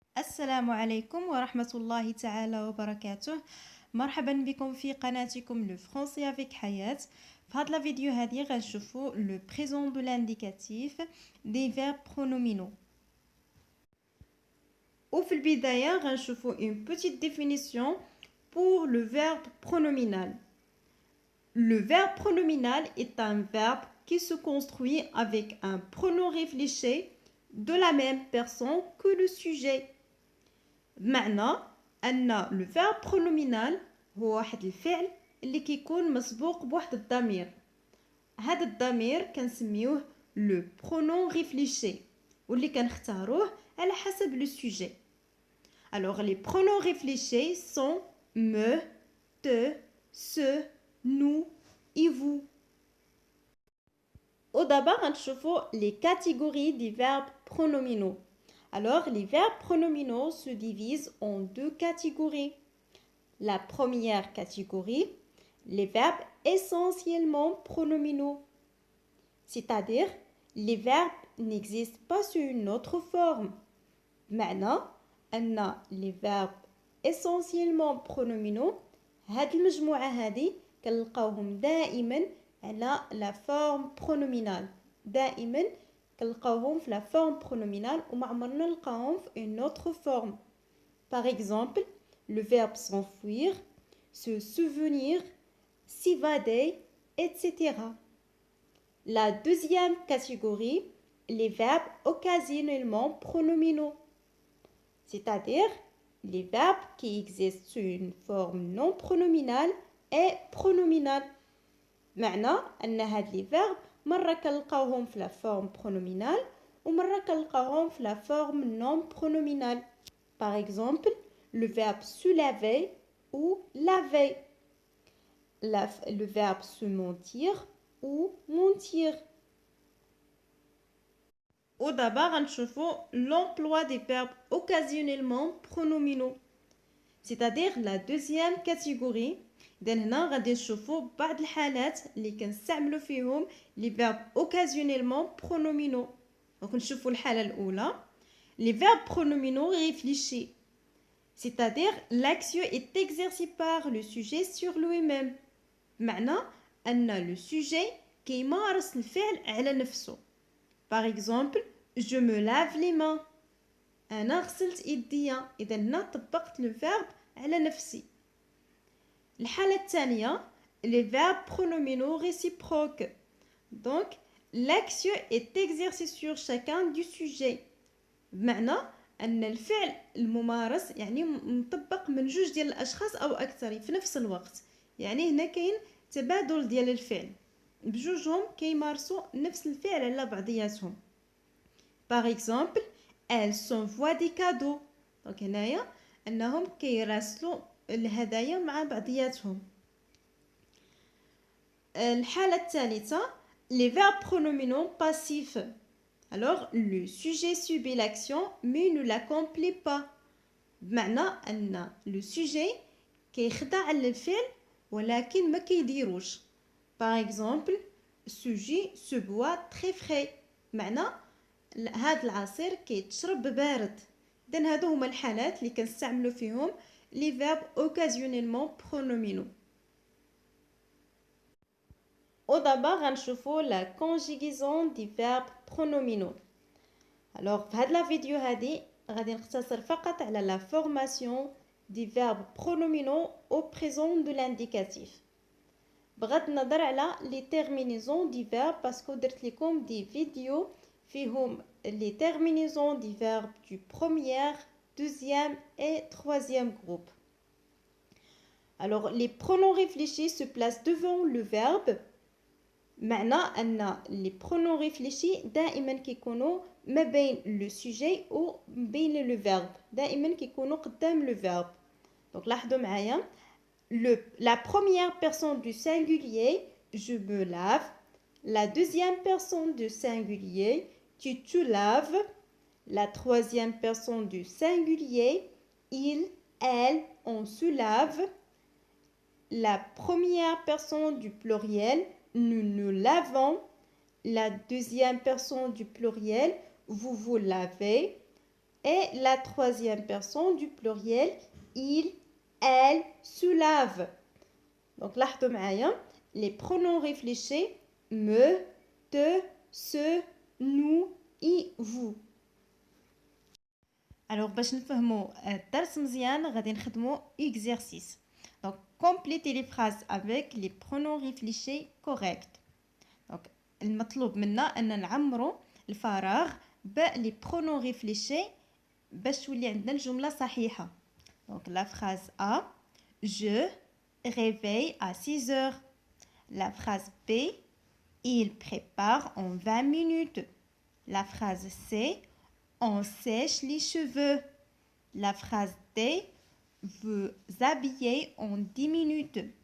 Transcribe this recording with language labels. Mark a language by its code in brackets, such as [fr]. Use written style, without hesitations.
[ar] السلام عليكم ورحمة الله تعالى وبركاته. مرحبا بكم في قناتكم [fr] لو فرونسي افيك حياة. [ar] في هاد لا فيديو هادي غنشوفو [fr] لو بريزون دو لانديكاتيف دي فيرب برونومينو. [ar] وفي البداية غنشوفو [fr] une petite définition pour le verbe pronominal. Le verbe pronominal est un verbe qui se construit avec un pronom réfléchi de la même personne que le sujet. [ar] بمعنى أن [fr] لو فيرب برونومينال [ar] هو واحد الفعل اللي كيكون مسبوق بواحد الضمير. هذا الضمير كنسميوه [fr] لو برونون ريفليشي [ar] واللي كنختاروه على حسب لو سوجي. [fr] Alors les pronoms réfléchis sont me, te, ce, nous et vous. Au d'abord [ar] غنشوفوا [fr] les catégories des verbes pronominaux. Alors, les verbes pronominaux se divisent en deux catégories. La première catégorie, les verbes essentiellement pronominaux. C'est-à-dire, les verbes n'existent pas sous une autre forme. [ar] معنى أن [fr] les verbes essentiellement pronominaux [ar] هاد المجموعة هادي كنلقاوهم دائما على [fr] la forme pronominale. [ar] دائما كنلقاوهم في [fr] la forme pronominale [ar] وما عمرنا نلقاوهم في [fr] une autre forme. Par exemple, le verbe s'enfuir, se souvenir, s'évader, etc. La deuxième catégorie, les verbes occasionnellement pronominaux, c'est-à-dire les verbes qui existent sous une forme non pronominale et pronominale. [ar] معنى أن هاد les verbes مرة كنلقاوهم في [fr] la forme pronominale [ar] ومرة كنلقاوهم في [fr] la forme non pronominale. Par exemple, le verbe se laver ou laver. Le verbe se mentir ou mentir. Au d'abord, [ar] غنشوفوا [fr] l'emploi des verbes occasionnellement pronominaux, c'est-à-dire la deuxième catégorie. [ar] إذن هنا غادي نشوفوا بعض الحالات اللي كنستعملوا فيهم [fr] لي فيرب اوكازيونيلمون برونومينو. [ar] دونك نشوفوا الحالة الأولى [fr] لي فيرب برونومينو ريفليشي، c'est-à-dire l'action est exercée par le sujet sur lui-même. [ar] معنى أن لو sujet كيمارس الفعل على نفسه. [fr] Par exemple, je me lave les mains. [ar] أنا غسلت يديا. إذا هنا طبقت لو فيرب على نفسي. الحالة الثانية [fr] les verbes pronominaux réciproques. Donc, l'action est exercée sur chacun du sujet. [ar] بمعنى أن الفعل الممارس يعني مطبق من جوج ديال الأشخاص أو أكثر في نفس الوقت. يعني هنا كاين تبادل ديال الفعل، بجوجهم كيمارسوا نفس الفعل على بعضياتهم. [fr] Par exemple, elles s'envoient des cadeaux. [ar] دونك هنايا أنهم كيراسلوا الهدايا مع بعضياتهم. الحالة الثالثة [fr] les verbes pronominaux passifs. Alors le sujet subit l'action mais ne l'accomplit pas. [ar] بمعنى أن le sujet كيخضع للفعل ولكن ما كيديروش. [fr] Par exemple, ce jus se boit très frais. [ar] معنى هاد العصير كيتشرب بارد. إذن هادو هما الحالات اللي كنستعملوا فيهم [fr] les verbes occasionnellement pronominaux. Au d'abord غنشوفوا la conjugaison des verbes pronominaux. Alors [ar] في هاد لا فيديو هادي غادي نختصر فقط على [fr] la formation des verbes pronominaux au présent de l'indicatif. [ar] بغض النظر على [fr] les terminaisons des verbes [ar] باسكو درت لكم دي فيديو فيهم [fr] les terminaisons des verbes du premier, deuxième et troisième groupe. Alors les pronoms réfléchis se placent devant le verbe. [ar] معنى أن [fr] les pronoms réfléchis [ar] دائما كيكونوا ما بين le sujet و بين le verbe. دائما كيكونوا قدام le verbe. [fr] Donc [ar] لاحظوا معايا [fr] la première personne du singulier je me lave, la deuxième personne du singulier tu te laves, la troisième personne du singulier il, elle, on se lave, la première personne du pluriel nous nous lavons, la deuxième personne du pluriel vous vous lavez, Et la troisième personne du pluriel, il, elle se lave. Donc, [ar] لاحظوا معايا [fr] les pronoms réfléchis me, te, ce, nous et vous. [ar] Alors, باش نفهموا الدرس مزيان غادي نخدموا exercice. [fr] Donc, complétez les phrases avec les pronoms réfléchis corrects. [ar] Donc, المطلوب منا أن نعمروا الفراغ [fr] les pronoms réfléchis [ar] باش تولي عندنا الجملة صحيحة. [fr] Donc, la phrase A, je réveille à 6 heures. La phrase B, il prépare en 20 minutes. La phrase C, on sèche les cheveux. La phrase D, vous habillez en 10 minutes.